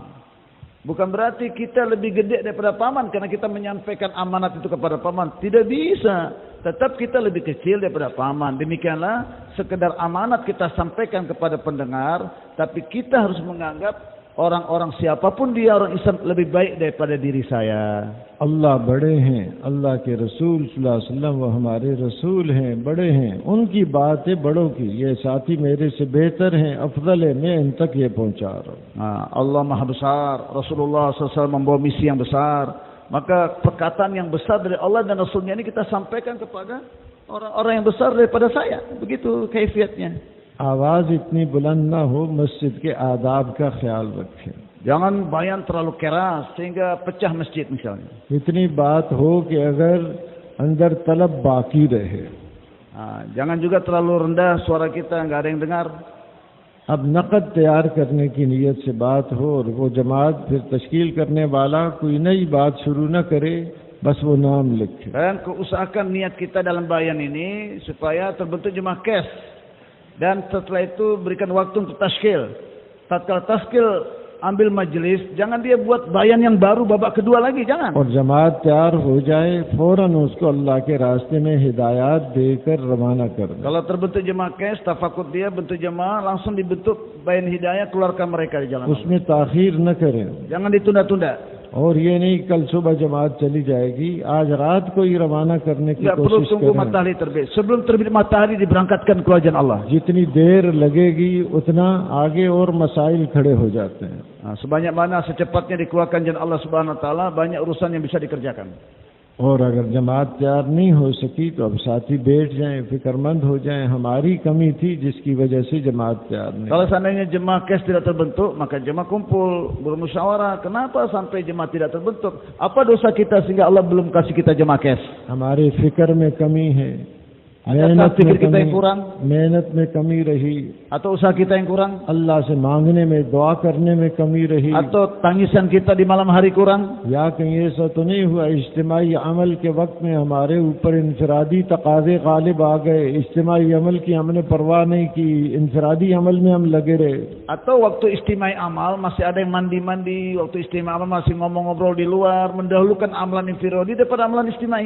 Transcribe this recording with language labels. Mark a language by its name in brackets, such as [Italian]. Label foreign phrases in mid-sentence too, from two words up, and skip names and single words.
[Indonesian] Bukan berarti kita lebih gede daripada paman karena kita menyampaikan amanat itu kepada paman. Tidak bisa. Tetap kita lebih kecil daripada paman. Demikianlah sekedar amanat kita sampaikan kepada pendengar, tapi kita harus menganggap orang-orang siapapun dia, orang Islam lebih baik daripada diri saya. [Hindi] अल्लाह बड़े हैं, अल्लाह के रसूल [Arabic] صلى الله عليه وسلم [Hindi] वो हमारे रसूल हैं, बड़े हैं, उनकी बात है बड़ों की। ये साथी मेरे से बेहतर हैं, अफजल है, मैं इन तक ये पहुंचा रहा हूँ। [Indonesian] Allah Maha Besar, Rasulullah SAW membawa misi yang besar, maka perkataan yang besar dari Allah dan Rasulnya ini kita sampaikan kepada orang-orang yang besar daripada saya. Begitu kaifiatnya. [Hindi] आवाज इतनी बुलंद ना हो, मस्जिद के आदाब का ख्याल रखें। [Indonesian] Jangan bayan terlalu keras sehingga pecah masjid misalnya. [Hindi] इतनी बात हो कि अगर अंदर तलब बाकी रहे। [Indonesian] Jangan juga terlalu rendah suara kita, nggak ada yang dengar. [Hindi] अब नकद तैयार करने की नीयत से बात हो और वो जमात फिर तश्कील करने वाला कोई नई बात शुरू न करे, बस वो नाम लिखे। [Indonesian] Dan usahakan niat kita dalam bayan ini supaya terbentuk jemaah kes. Dan setelah itu berikan waktu untuk tashkil. Tatkala tashkil ambil majelis, jangan dia buat bayan yang baru babak kedua lagi, jangan. [Hindi] और जमात तैयार हो जाए, फौरन उसको अल्लाह के रास्ते में हिदायत देकर रवाना कर दे। [Indonesian] Kalau terbentuk jemaah kes, tafakut dia bentuk jemaah, langsung dibentuk bayan hidayah, keluarkan mereka di jalan. [Hindi] उसमें ताखीर न करें। [Indonesian] Jangan ditunda-tunda. [Hindi] और ये नहीं कल सुबह जमात चली जाएगी, आज रात को ही रवाना करने की [Indonesian] Tidak perlu [Hindi] कोशिश [Indonesian] tunggu [Hindi] करें। [Indonesian] matahari terbit. Sebelum terbit matahari diberangkatkan ke jalan Allah. जितनी देर लगेगी उतना आगे और मसाइल खड़े हो जाते हैं। Sebanyak mana secepatnya dikeluarkan jalan Allah [Arabic] Subhanahu Wa Taala, [Indonesian] banyak urusan yang bisa dikerjakan. [Hindi] और अगर जमात तैयार नहीं हो सकी तो अब साथी बैठ जाएं, फिक्रमंद हो जाएं, हमारी कमी थी जिसकी वजह से जमात तैयार नहीं। [Indonesian] Kalau seandainya jemaah kes tidak terbentuk, maka jemaah kumpul bermusyawarah. Kenapa sampai jemaah tidak terbentuk? Apa dosa kita sehingga Allah belum kasih kita jemaah kes? [Hindi] हमारे फिक्र में कमी है, [Indonesian] Adakah fikir kita yang kurang? [Hindi] मेहनत में कमी रही, [Indonesian] Atau usaha kita yang kurang? [Hindi] अल्लाह से मांगने में, दुआ करने में कमी रही, [Indonesian] Atau tangisan kita di malam hari kurang? [Hindi] या कहीं ऐसा तो नहीं हुआ इज्तिमाई अमल के वक्त में हमारे ऊपर इंफरादी तकाज़े गालिब आ गए, इज्तिमाई अमल की हमने परवाह नहीं की, इंफरादी अमल में हम लगे रहे। [Indonesian] Atau waktu istimai amal masih ada yang mandi-mandi, waktu istimai amal masih ngomong-ngobrol di luar, mendahulukan amalan infiradi daripada amalan istimai.